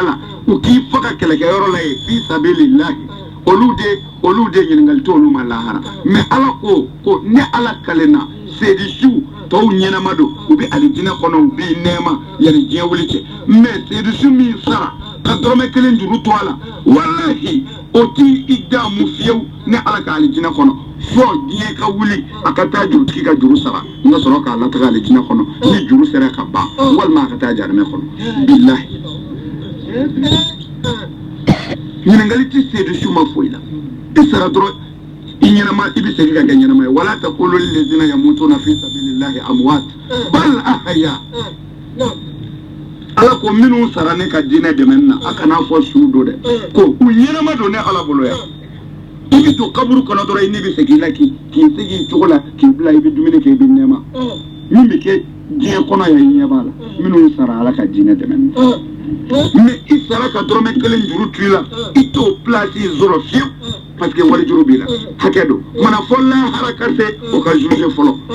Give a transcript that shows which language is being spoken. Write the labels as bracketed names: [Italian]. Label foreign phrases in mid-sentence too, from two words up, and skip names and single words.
[Bambara] la u k'i fɔ ka kɛlɛkɛyɔrɔ la ye [Arabic] في سبيل الله [Bambara] olu de ɲininkali t'olu ma lahara mais ala ko ne ala kalenna seyidu su tɔw ɲɛnama don u bɛ alijinɛ kɔnɔ u b'i nɛɛma yanni diɲɛ wuli cɛ mais seyidu su min sara ka dɔrɔmɛ kelen juru to a la walahi o t'i i damu fiyewu ne ala ka alijinɛ kɔnɔ fɔ diɲɛ ka wuli a ka taa jurutigi ka juru sara n ka sɔrɔ k'a lataga alijinɛ kɔnɔ ni juru sera ka ban walima a ka taa jahanɛmɛ kɔnɔ bilahi ɲininkali tɛ seyidu su ma foyi la i sara dɔrɔn i ɲɛnama i bɛ segin ka kɛ ɲɛnama ye [Arabic] ولا تقولوا للذين يموتون في سبيل الله أموات بل أحياء [Bambara] ala ko minnu sara ne ka diinɛ dɛmɛni na a kana fɔ su don dɛ ko u ɲɛnama don ne ala bolo yan i bɛ to kaburu kɔnɔ dɔrɔn i ni bɛ segin i la k'i segin cogo la k'i bila i bɛ dumuni kɛ i bɛ nɛɛma min bɛ kɛ diɲɛ kɔnɔ yan i ɲɛ b'a la minnu sara ala ka diinɛ dɛmɛni na mais i sara ka dɔrɔmɛ kelen juru to i la i t'o place sɔrɔ fiyewu [French] parce que [Bambara] wari juru b'i la hakɛ don mana fɔ lahara ka se o ka juge fɔlɔ